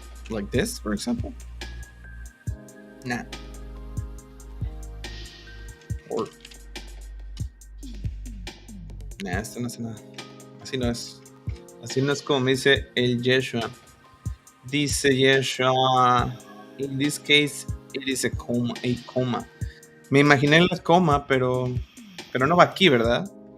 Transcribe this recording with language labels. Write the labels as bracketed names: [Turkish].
[English] Like this, for example. Nah. Or. [Spanish] Nah, esto no hace nada. Así no es. Así no es como me dice el Yeshua. Dice Yeshua. [English] In this case, it is a comma. [Spanish] Me imaginé la coma, pero no va aquí, ¿verdad?